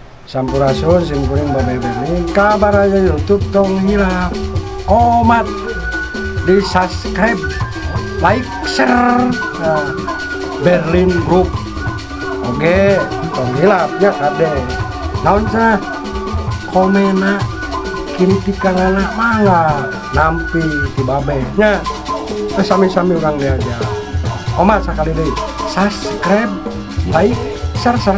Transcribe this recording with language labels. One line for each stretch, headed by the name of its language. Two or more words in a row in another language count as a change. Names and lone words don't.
Sundanese: Sampurasun simkuring Babe Berlin kabar aja YouTube tong hilap omat di subscribe
English: like share Berlin Group
Sundanese: oke tong hilap ya kade naon cenah komena kritikanana mangga nampi ti Babe nya sami-sami urang diaja omat sakali deui
English: subscribe like share.